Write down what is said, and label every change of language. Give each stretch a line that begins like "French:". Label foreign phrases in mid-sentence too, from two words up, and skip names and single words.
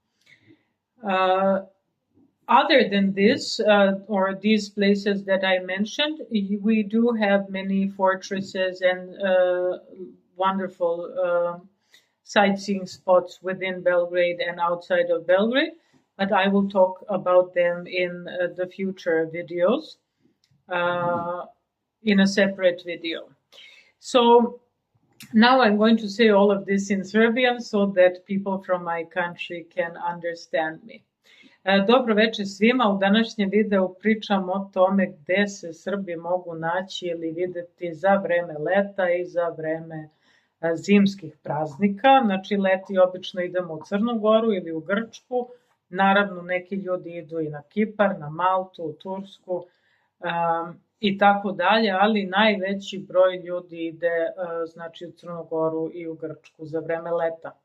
English: Other than this, or these places that I mentioned, we do have many fortresses and wonderful sightseeing spots within Belgrade and outside of Belgrade, but I will talk about them in the future videos. In a separate video. So now I'm going to say all of this in Serbian so that people from my country can understand me.
Serbian: Dobro večer svima, u današnjem videu pričam o tome gde se Srbi mogu naći ili videti za vreme leta i za vreme zimskih praznika. Znači leti obično idemo u Crnu Goru ili u Grčku, naravno neki ljudi idu i na Kipar, na Maltu, u Tursku, i tako dalje, ali najveći broj ljudi ide znači u Crnu Goru i u Grčku za vreme leta.